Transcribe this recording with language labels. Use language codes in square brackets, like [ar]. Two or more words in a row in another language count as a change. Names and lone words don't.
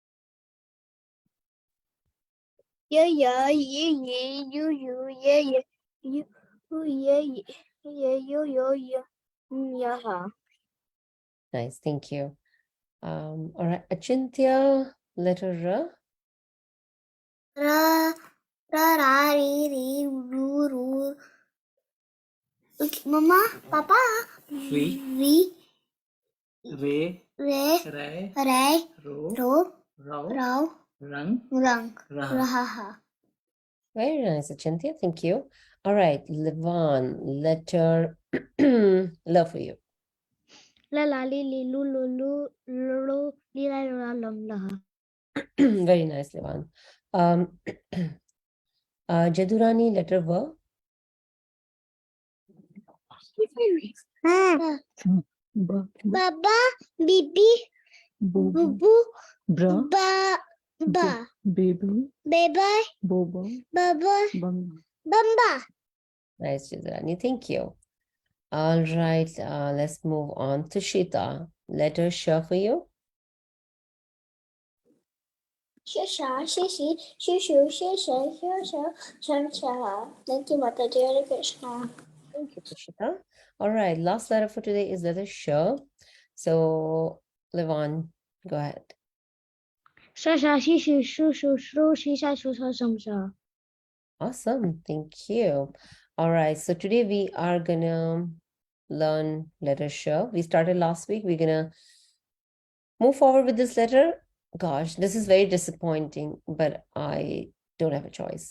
[en] Yeah, yeah, yeah, you, yeah, yeah, you, yeah, yeah. Yeah. Nice, thank you. All right, Achintya, letter R. Ra, ra, re, ru. Okay, Mama, Papa. Re, Re, re, Rai, ro, Rau, rao, Rang, rang, Raha. raha. Very nice, Achintya, thank you. All right, Levan, letter L for you. La la li li lu li la lam la. Very nice, Levan. Jadurani, letter V. Baba, bibi, bubu, Bra, ba, Baby, beba, Bobo, baba, Bang. bamba. Nice, Jadurani, thank you. All right, let's move on to Shita. Letter Sh for you. Shisha, shishi, shishu, shisha, shisha, shamsha. Thank you, Mataji. [sa] Hare Krishna. [en] Thank you, Prashita. All right, last letter for today is letter Sh. So, Levan, go ahead. Shasha, shishu, shushu, shru, shisha, shusha, shamsha. Awesome, thank you. All right, so today we are gonna learn letter Sh. We started last week. We're gonna move forward with this letter. Gosh, this is very disappointing, but I don't have a choice.